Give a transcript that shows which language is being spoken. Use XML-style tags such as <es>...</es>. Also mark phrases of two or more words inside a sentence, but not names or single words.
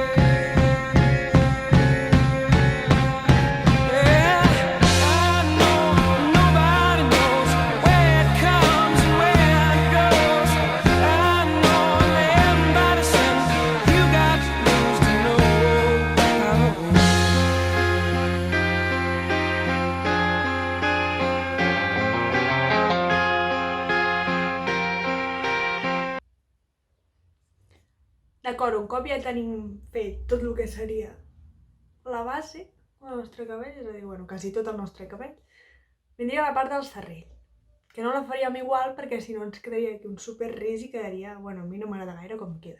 <en>Yeah, I know nobody knows where it comes and where it goes. I know everybody says you got to lose to know how it goes.</en> <ca>D'acord, un cop ja tenim fet tot el que seria la base del nostre cabell, és a dir, bueno, quasi tot el nostre cabell, vindria la part del serrell, que no la faríem igual perquè si no ens quedaria aquí un super ris i quedaria, bueno, a mi no m'agrada gaire com queda.</ca>